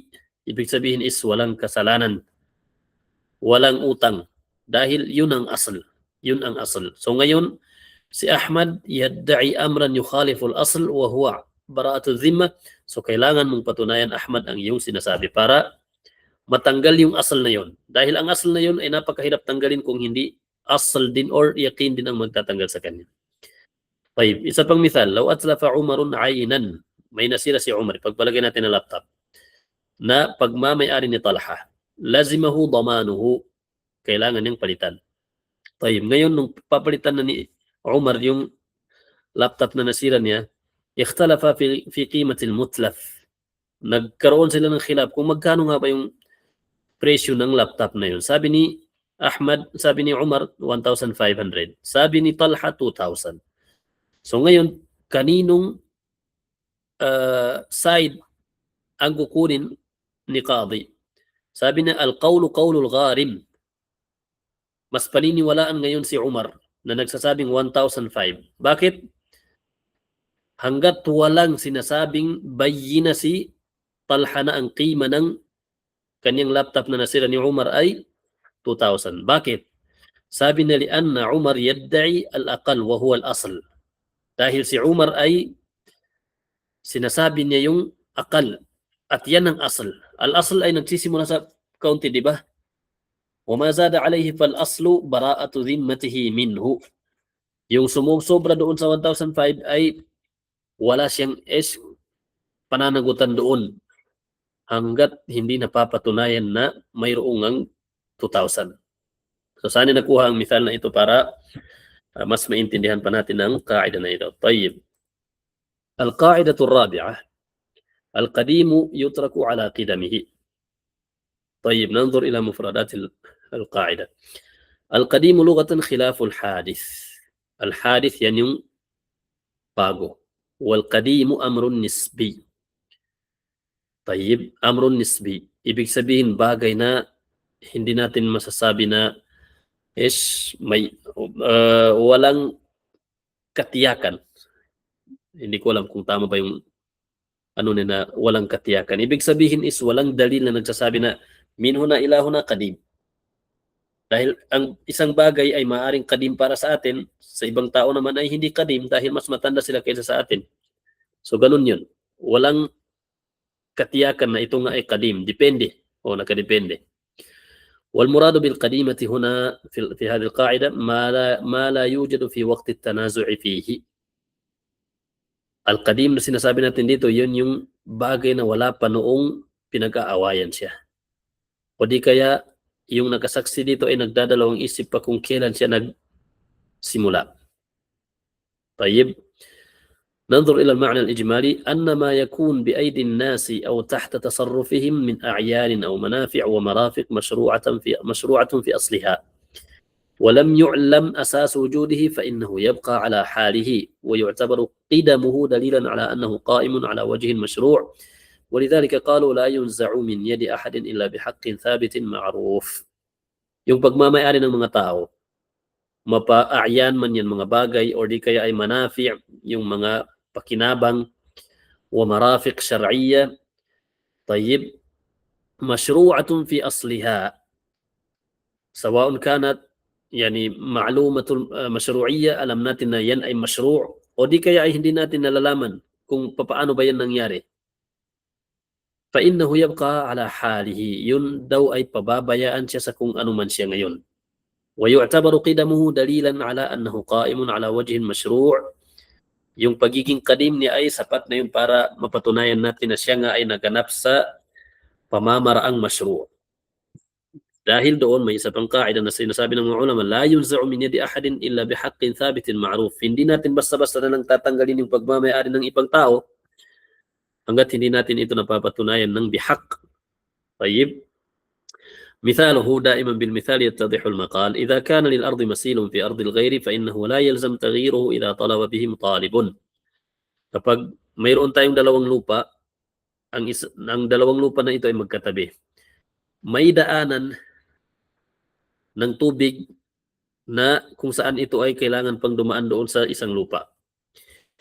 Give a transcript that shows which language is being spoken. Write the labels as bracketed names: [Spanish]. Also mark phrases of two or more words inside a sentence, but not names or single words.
[Filipino] Ibig sabihin is walang kasalanan, walang utang. Dahil yun ang asal. Yun ang asal. So ngayon, si Ahmad [Arabic] يدعي أمرا يخالف الأصل وهو براءة ذمة. [Filipino] So kailangan mong patunayan, Ahmad, ang iyong sinasabi para matanggal yung asal na yun. Dahil ang asal na yun ay napakahirap tanggalin kung hindi asal din or yaqin din ang magtatanggal sa kanya. Tayyib, isa pang misal, [Arabic] لو أتلف عمر عينا, [Filipino] may nasira si Umar, pagpalagay natin na laptop, na pagmamayari ni Talha, [Arabic] لزمه ضمانه, [Filipino] kailangan niyang palitan. Tayyib, ngayon nung papalitan na ni Umar yung laptop na nasira niya, [Arabic] اختلفا في قيمة المتلف. [Filipino] Nagkaroon sila ng khilaf kung magkano nga ba yung presyo ng laptop na yun. Sabi ni Ahmad, sabi ni Umar, 1,500. Sabi ni Talha, 2,000. So ngayon, kaninong side ang kukunin ni Qadi? Sabi na, [Arabic] القول قول الغارم. [Filipino] Mas paniniwalaan ngayon si Umar na nagsasabing 1,005. Bakit? Hanggat walang sinasabing bayina si Talha na ang qima ng kanyang laptop na nasira ni Umar ay 2,000. Bakit? Sabi na [Arabic] لأن عمر يدعي الأقل وهو الأصل. [Filipino] Dahil si Umar ay sinasabi niya yung akal at yan ang asl. Al-asl ay nagsisimula sa kaunti, di ba? [Arabic] وما زاد عليه فالأصل براءة ذمته منه. [Filipino] Yung sumusobra doon sa 1,005 ay wala siyang pananagutan doon hanggat hindi napapatunayan na mayroong ang 2,000. So saan nakuha ang misal na ito para mas maintindihan pa natin ang kaida na ito. Tayyib. [Arabic] القاعدة الرابعة القديم يترك على قدمه. طيب ننظر إلى مفردات القاعدة. القديم لغة خلاف الحادث. الحادث يعني باغو، والقديم أمر نسبي. طيب أمر نسبي [Filipino] ibig sabihin bagay na hindi natin masasabi na may walang katiyakan. Hindi ko alam kung tama ba yung na walang katiyakan. Ibig sabihin is walang dalil na nagsasabi na minhu na ilahuna qadim. Dahil ang isang bagay ay maaring qadim para sa atin, sa ibang tao naman ay hindi qadim dahil mas matanda sila kaysa sa atin. So ganun yun. Walang katiyakan na ito nga ay qadim. Depende o nakadepende. [Arabic] والمراد بالقديمة هنا في هذه القاعدة ما لا يوجد في وقت التنازع فيه. [Filipino] Al-qadim na sinasabi natin dito, yun yung bagay na wala pa noong pinag-aawayan siya. O di kaya, yung nakasaksi dito ay nagdadalawang isip pa kung kailan siya nagsimula. [Arabic] طيب ننظر إلى المعنى الإجمالي أن ما يكون بأيدي الناس أو تحت تصرفهم من أعيان أو منافع ومرافق مشروعة في أصلها ولم يعلم أساس وجوده فإنه يبقى على حاله ويعتبر قدمه دليلا على أنه قائم على وجه مشروع ولذلك قالوا لا ينزع من يد أحد إلا بحق ثابت معروف. [Filipino] Yung pagmamayari ng mga tao, mapa-a'yan man yan mga bagay o di kaya ay manafi', yung mga pakinabang, [Arabic] ومرافق شرعية، طيب، مشروعة في أصلها، سواء كانت يعني معلومة المشروعية, [Filipino] alam natin na yan ay mashru' o di kaya ay hindi natin nalalaman kung paano ba yan nangyari. [Arabic] فإنه يبقى على حاله, [Filipino] yun daw ay pababayaan siya sa kung ano man siya ngayon. [Arabic] ويعتبر قدمه دليلا على أنه قائم على وجه مشروع'. [Filipino] Yung pagiging qadim niya ay sapat na yun para mapatunayan natin na siya nga ay naganap sa pamamaraang mashru'. Dahil doon may isa pang kaida na sinasabi ng mga ulama, [Arabic] لا ينزع من يد أحد إلا بحق ثابت معروف. [Filipino] Hindi natin basta-basta na lang tatanggalin yung pagmamayari ng ibang tao hangga't hindi natin ito napapatunayan ng bihaq. Tayyib. [Arabic] مثاله دائما بالمثال يتضح المقال إذا كان للأرض مسيل في أرض الغير فإنه لا يلزم تغييره إذا طلب به مطالب. [Filipino] Kapag mayroon tayong dalawang lupa, ang dalawang lupa na ito ay magkatabi. May daanan ng tubig na kung saan ito ay kailangan pang dumaan doon sa isang lupa.